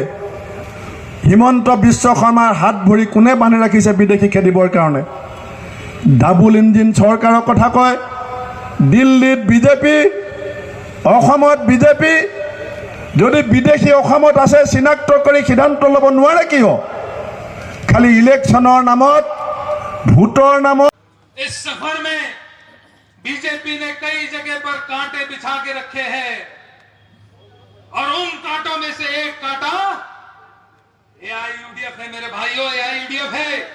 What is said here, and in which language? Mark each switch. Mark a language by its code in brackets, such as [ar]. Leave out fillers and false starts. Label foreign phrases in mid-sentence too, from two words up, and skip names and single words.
[as] হিমন্ত বিশ্ব শৰ্মাৰ হাত ভৰি কোনে বান্ধি ৰাখিছে বিদেশী খেদিবৰ কাৰণে? [en] double engine [as] চৰকাৰৰ কথা কয়, দিল্লীত বিজেপি, অসমত বিজেপি। যদি বিদেশী অসমত আছে চিনাক্ত কৰি সিদ্ধান্ত ল'ব নোৱাৰে কিয়? খালী ইলেকশ্যনৰ নামত, ভোটৰ নামত। [hi] इस सफर में बीजेपी ने कई जगह पर कांटे बिछा के रखे हैं से एक काटा एआईयूडीएफ है मेरे भाइयों, एआईयूडीएफ है।